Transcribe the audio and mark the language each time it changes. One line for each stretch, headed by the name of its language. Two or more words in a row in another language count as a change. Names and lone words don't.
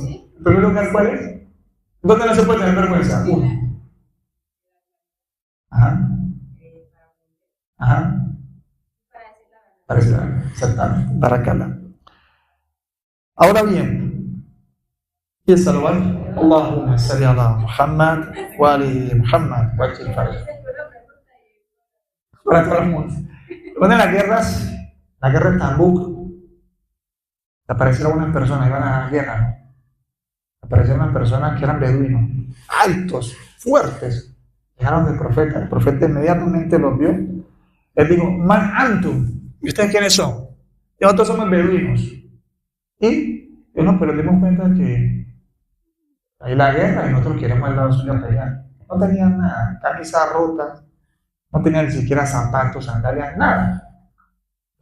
Spanish: En primer lugar, ¿cuál es? ¿Dónde no se puede tener vergüenza? Uno. Ajá. Para decir la verdad. Exactamente. Barakallah. Ahora bien, y el saludar:
Arabic: اللهم صل على محمد وآل محمد وعجل فرج.
Spanish: Para todo el mundo. Cuando en la guerra de Tabuk, aparecieron unas personas, iban a la guerra, ¿no? Aparecieron unas personas que eran beduinos, altos, fuertes. Llegaron del profeta. El profeta inmediatamente los vio. Les dijo:
Arabic: من أنتم.
Spanish: ¿Y ustedes quiénes son? Y nosotros somos beduinos. Y nos dimos cuenta que hay la guerra y nosotros queremos el lado suyo a pelear. No tenían nada, camisa rota, no tenían ni siquiera zapatos, sandalias, nada.